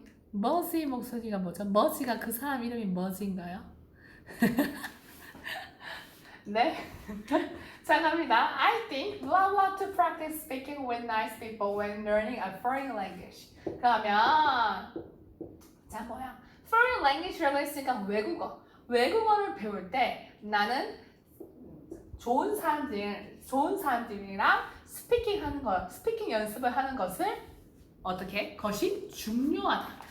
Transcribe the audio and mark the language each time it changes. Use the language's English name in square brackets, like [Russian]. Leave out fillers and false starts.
[Korean] 머지 목소리가 뭐죠? 머지가 그 사람 이름이 머지인가요? 네. 자, 갑니다. [English] I think blah blah to practice speaking with nice people when learning a foreign language. [Korean] 그러면 자, 뭐야? [English] foreign language [Korean] 라고 했으니까 외국어를 배울 때 나는 좋은 사람들이랑 스피킹 연습을 하는 것을 것이 중요하다.